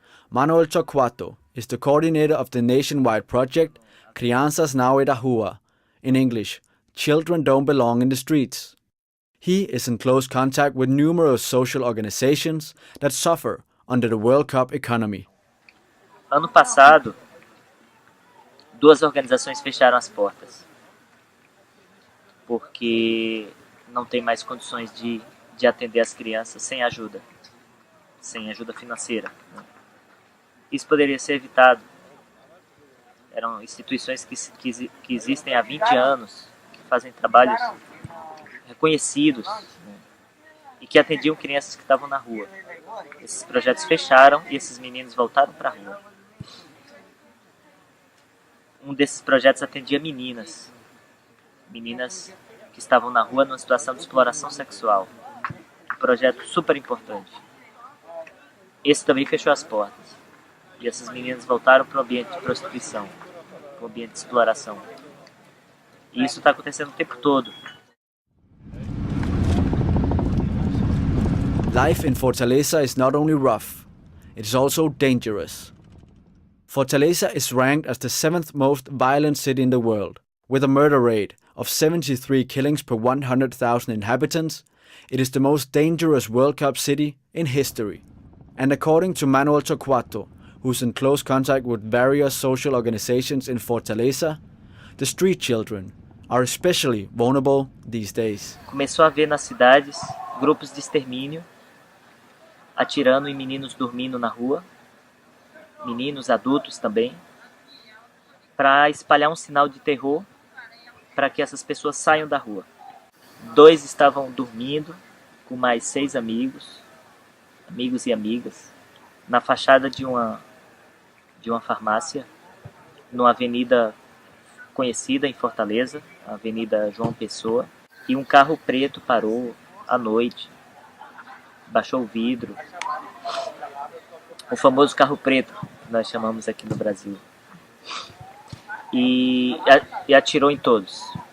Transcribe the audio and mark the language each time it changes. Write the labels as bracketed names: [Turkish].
[English] Manuel Torquato is the coordinator of the nationwide project Crianças Não é da Rua, in English, Children Don't Belong in the Streets. He is in close contact with numerous social organizations that suffer under the World Cup economy. [Portuguese] Ano passado, 2 organizações fecharam as portas, porque não tem mais condições de atender as crianças sem ajuda financeira, né? Isso poderia ser evitado. Eram instituições que existem há 20 anos, que fazem trabalhos reconhecidos, né? E que atendiam crianças que estavam na rua. Esses projetos fecharam e esses meninos voltaram para a rua. Um desses projetos atendia meninas que estavam na rua numa situação de exploração sexual. Um projeto super importante. Esse também fechou as portas. E essas meninas voltaram para o ambiente de prostituição, para o ambiente de exploração. E isso está acontecendo o tempo todo. [English] Life in Fortaleza is not only rough, it is also dangerous. Fortaleza is ranked as the 7th most violent city in the world. With a murder rate of 73 killings per 100,000 inhabitants, it is the most dangerous World Cup city in history. And according to Manuel Torquato, who's in close contact with various social organizations in Fortaleza, the street children are especially vulnerable these days. [Portuguese] Começou a haver nas cidades grupos de extermínio, atirando em meninos dormindo na rua, meninos adultos também, para espalhar um sinal de terror para que essas pessoas saiam da rua. 2 estavam dormindo com mais 6 amigos e amigas, na fachada de uma farmácia, numa avenida conhecida em Fortaleza, a Avenida João Pessoa, e um carro preto parou à noite, baixou o vidro, o famoso carro preto, que nós chamamos aqui no Brasil, e atirou em todos.